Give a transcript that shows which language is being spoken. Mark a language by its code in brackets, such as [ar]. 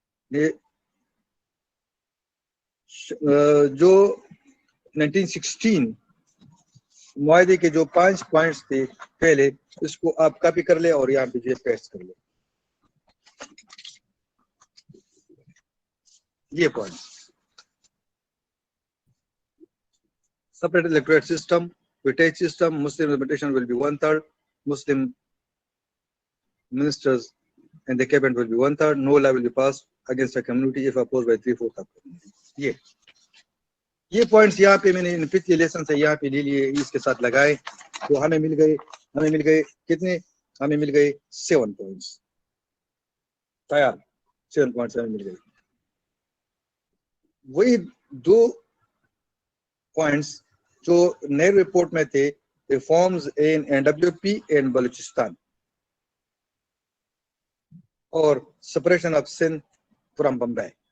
[ur] یہ جو 1916 معاہدے کے جو 5 پوائنٹس تھے پہلے, اس کو آپ کاپی کر لیں اور یہاں پہ جو پیسٹ کر لیں. یہ points: [en] separate electorate system, weightage system, Muslim representation will be 1/3, Muslim ministers and the cabinet will be 1/3, no law will be passed against a community if opposed by 3/4 of the community. [ur] یہ points یہاں پہ میں نے پچھلے lesson سے یہاں پہ لے لیے, اس کے ساتھ لگائے تو ہمیں مل گئے کتنے؟ ہمیں مل گئے 7 points. تیار 7 points ہمیں مل گئے. وہی 2 points جو نئے رپورٹ میں تھے, [en] reforms in NWP and Balochistan, [ur] اور [en] Separation of Sindh from Bombay.